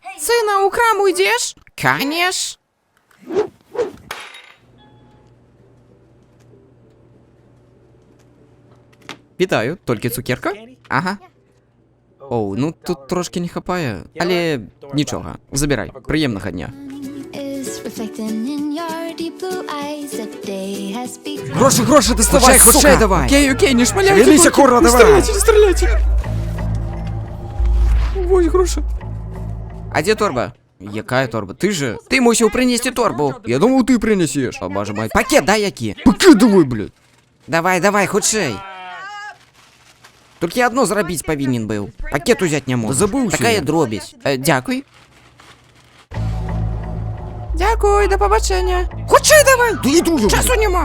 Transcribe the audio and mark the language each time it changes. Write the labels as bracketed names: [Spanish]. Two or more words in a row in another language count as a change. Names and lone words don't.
[Russian] Сына, у краму идешь? Конечно. [Belarusian] Вітаю, толькі цукерка? Ага. Оу, ну тут трошки не хапае, але нічога, забірай, прыемнага дня. [English] reflecting in your deep blue eyes. The day has begun. [Belarusian] Грошы, доставай, Хутчэй давай. Окей, не шмаляйте. [Russian] Шевелися, курва, давай. Не стреляйте. Ой, грошы. А где торба? [Belarusian] Якая торба? [Russian] Ты же. Ты мусил принести торбу. Я думал, ты принесешь. О, боже мой. [Belarusian] Пакет дай які. [Russian] Покидывай, блядь. [Belarusian] Давай, хутчэй. Толькі одно зрабіць павінен быў. Пакет узяць не мог. Забыўся Такая я. дробязь. Дзякуй. Дзякуй, да пабачэння. Хутчэй давай. [Russian] Да иду я. [Belarusian] Часу няма.